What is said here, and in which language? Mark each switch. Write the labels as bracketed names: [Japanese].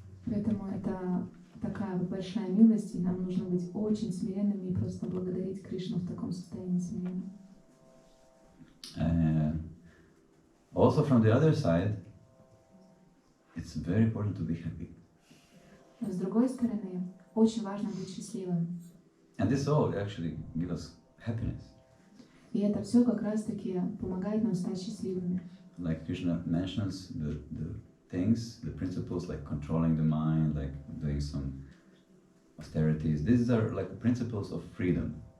[Russian] Поэтому это такая вот большая милость, и нам нужно быть очень смиренными и просто благодарить Кришну в таком состоянии смирения. [English] Also from the other side, it's very important to be happy. [Russian] Но с другой стороны, очень важно быть счастливым. [English] And this all actually gives us happiness. [Russian] И это все как раз-таки помогает нам стать счастливыми. [English] Like Krishna mentions the things, the principles like controlling the mind, like doing some austerities. These are like principles of freedom.